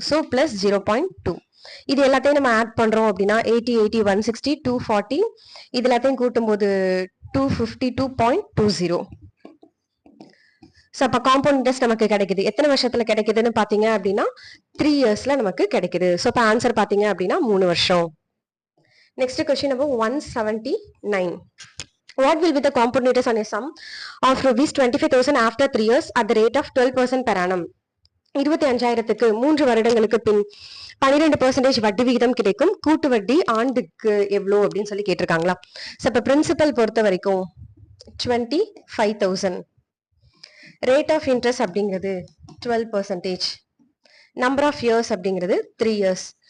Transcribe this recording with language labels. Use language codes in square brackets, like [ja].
[ta] So plus 0.2. இது எல்லாத்தையும் நம்ம ஆட் பண்றோம் அப்படின்னா 80 80 160 240, இது எல்லாத்தையும் கூட்டும் போது 252.20. ஸோ அப்போ காம்பவுண்ட் இன்ட்ரெஸ்ட் நமக்கு கிடைக்குது. எத்தனை வருஷத்துல கிடைக்குதுன்னு பாத்தீங்க அப்படின்னா 3 இயர்ஸ்ல நமக்கு கிடைக்குது. ஸோ இப்போ ஆன்சர் பாத்தீங்க அப்படின்னா 3 வருஷம். Next question number 179. [en] What will be the compound interest on a sum of rupees 25,000 after 3 years at the rate of 12% per annum? [ta] 25,000க்கு 3 வருடங்களுக்கு பின் 12% வட்டி விகிதம் கிடைக்கும். கூட்டு வட்டி ஆண்டுக்கு எவ்வளோ அப்படின்னு சொல்லி கேட்டிருக்காங்களா? ஸோ இப்போ பிரின்சிபல் பொறுத்த வரைக்கும் 25,000, ரேட் ஆஃப் இன்ட்ரெஸ்ட் அப்படிங்கிறது 12%, நம்பர் ஆஃப் இயர்ஸ் அப்படிங்கிறது 3 இயர்ஸ்.